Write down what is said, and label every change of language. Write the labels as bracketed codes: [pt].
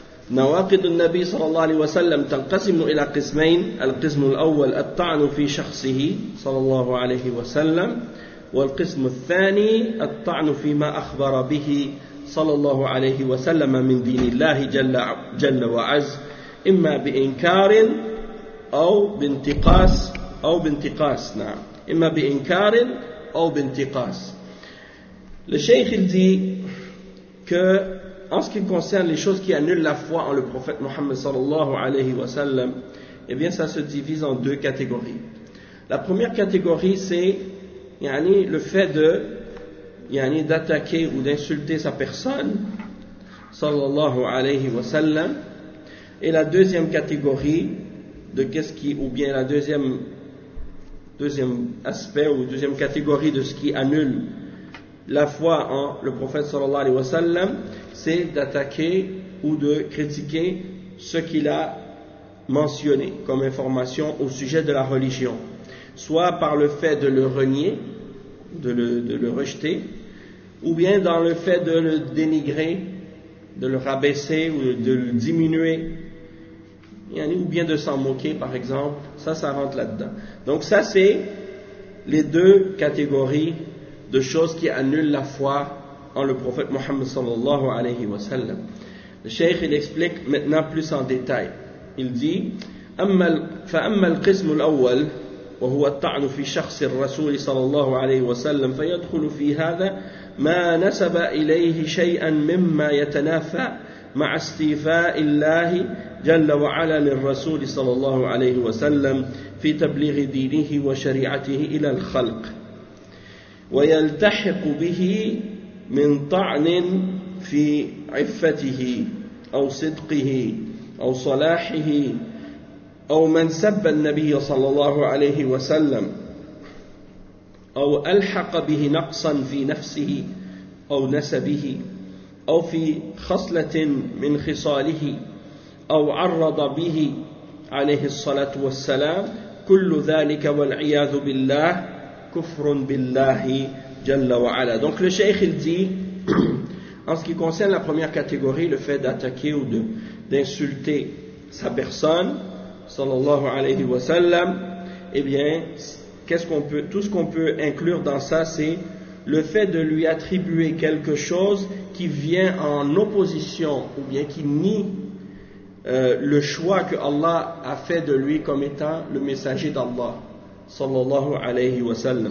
[ar] نواقد النبي صلى الله عليه وسلم تنقسم إلى قسمين القسم الأول الطعن في شخصه صلى الله عليه وسلم والقسم الثاني الطعن فيما أخبر به صلى الله عليه وسلم من دين الله جل وعز إما بإنكار أو بانتقاص الشيخ الذي ك [fr] En ce qui concerne les choses qui annulent la foi en le prophète Mohammed sallallahu alayhi wa sallam, eh bien ça se divise en deux catégories. La première catégorie, c'est yani, le fait de, yani, d'attaquer ou d'insulter sa personne sallallahu alayhi wa sallam. Et la deuxième catégorie de qu'est-ce qui, ou bien la deuxième aspect ou deuxième catégorie de ce qui annule la foi en le prophète sallallahu alayhi wa sallam, c'est d'attaquer ou de critiquer ce qu'il a mentionné comme information au sujet de la religion. Soit par le fait de le renier, de le rejeter, ou bien dans le fait de le dénigrer, de le rabaisser ou de le diminuer, ou bien de s'en moquer par exemple, ça rentre là-dedans. Donc ça c'est les deux catégories de choses qui annulent la foi en le prophète Mohammed sallallahu alayhi wa sallam. Le cheikh il explique maintenant plus en détail. Il dit [ar] فأما القسم الأول وهو الطعن في شخص الرسول صلى الله عليه وسلم فيدخل في هذا ما نسب إليه شيئا مما يتنافى مع استيفاء الله جل وعلا للرسول صلى الله عليه وسلم في تبليغ دينه وشريعته إلى الخلق ويلتحق به من طعن في عفته أو صدقه أو صلاحه أو من سب النبي صلى الله عليه وسلم أو ألحق به نقصا في نفسه أو نسبه أو في خصلة من خصاله أو عرض به عليه الصلاة والسلام كل ذلك والعياذ بالله كفر بالله جل وعلا. [fr] Donc le cheikh il dit en ce qui concerne la première catégorie, le fait d'attaquer ou d'insulter sa personne sallallahu alayhi wa sallam, eh bien tout ce qu'on peut inclure dans ça, c'est le fait de lui attribuer quelque chose qui vient en opposition ou bien qui nie le choix que Allah a fait de lui comme étant le messager d'Allah sallallahu alayhi wa sallam.